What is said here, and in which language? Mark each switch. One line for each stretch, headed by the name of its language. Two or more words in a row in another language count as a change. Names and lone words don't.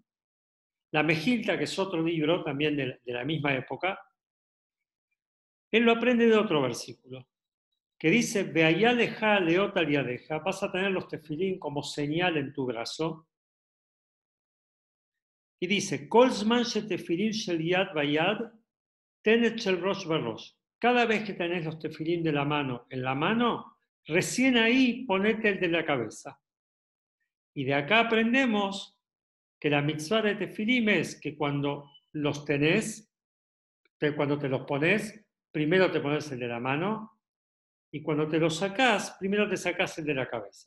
Spanish: La Mejilta, que es otro libro también de la misma época, él lo aprende de otro versículo. que dice,
Hebrew: והיה לך לאות על ידך,
Spanish: vas a tener los tefilín como señal en tu brazo. Y dice,
Hebrew: כל זמן תפילין של יד ביד, תניח של ראש בראש.
Spanish: Cada vez que tenés los tefilín de la mano en la mano, recién ahí ponete el de la cabeza. Y de acá aprendemos que la mitzvah de tefilín es que cuando los tenés, cuando te los pones, primero te pones el de la mano, y cuando te los sacás, primero te sacás el de la cabeza.